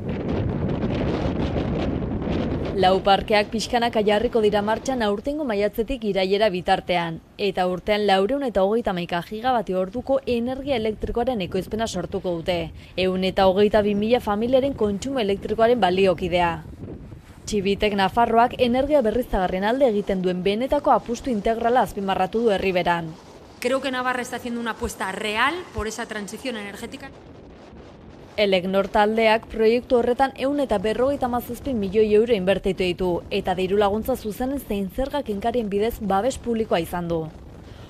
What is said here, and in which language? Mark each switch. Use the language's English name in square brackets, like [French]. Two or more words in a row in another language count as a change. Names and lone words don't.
[Basque] 4 parkeak pixkanaka jarriko dira martxan aurtengo maiatzetik irailera bitartean, eta urtean 431 gigabatio orduko energia elektrikoaren ekoizpena sortuko dute, 122.000 familiaren kontsumo elektrikoaren baliokidea. Txibitek Nafarroak energia berriztagarrien alde egiten duen benetako apustu integrala azpimarratu du herriberan. [Spanish] Creo que Navarra está haciendo una apuesta real por esa transición energética. [Basque] Elecnor taldeak proiektu horretan 157 milioi euro inbertitu ditu eta diru laguntza zuzen zein zerga kenkarien bidez babes publikoa izan du.